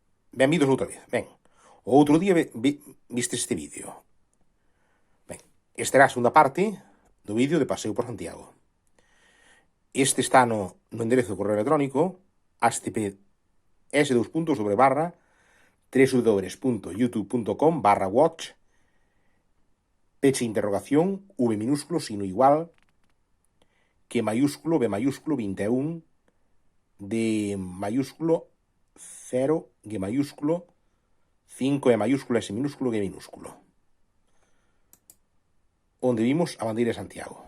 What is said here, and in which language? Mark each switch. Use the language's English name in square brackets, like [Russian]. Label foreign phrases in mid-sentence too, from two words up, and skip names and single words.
[Galician] Benvidos outra vez. Ben, o outro día viste este vídeo. Ben, esta era a segunda parte do vídeo de Paseo por Santiago. Este está no enderezo de correo electrónico https://www.youtube.com/watch peche interrogación v [Spanish] minúsculo sino igual que mayúsculo b mayúsculo 21 d mayúsculo 0 g mayúsculo 5 e mayúsculo s minúsculo g minúsculo, [Galician] onde vimos a bandeira de Santiago.